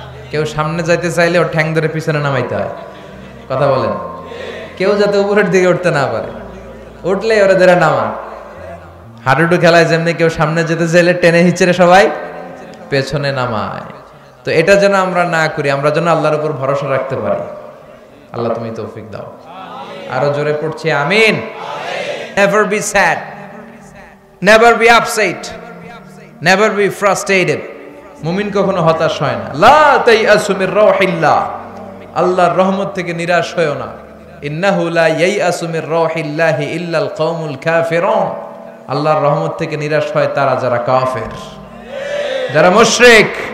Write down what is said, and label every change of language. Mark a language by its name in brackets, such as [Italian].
[Bangla] কেউ সামনে যাইতে চাইলে ওর ঠ্যাং ধরে পিছনে নামাইতে হয়। কথা বলেন, কেউ যাতে উপরের দিকে উঠতে না পারে, উঠলে ওরা ধরে নামা। হাডুডু খেলায় যেমনি কেউ সামনে যেতে চাইলে টেনে হিচড়ে সবাই পেছনে নামায়। তো এটা যেন আমরা না করি, আমরা যেন আল্লাহর উপর ভরসা রাখতে পারি। আল্লাহ তুমি তৌফিক দাও। আরো জোরে পড়ছি আমিন। [English] Never be sad, never be upset, never be frustrated. [Bangla] মুমিন কখনো হতাশ হয় না। [Arabic] লা তাইআসু মির রাউহিল্লাহ, [Bangla] আল্লাহর রহমত থেকে নিরাশ হয়ো না। [Arabic] ইন্নাহু লা ইয়াইআসু মির রাউহিল্লাহি ইল্লাল কওমুল কাফিরুন, [Bangla] আল্লাহর রহমত থেকে নিরাশ হয় তারা যারা কাফের, যারা মুশরিক।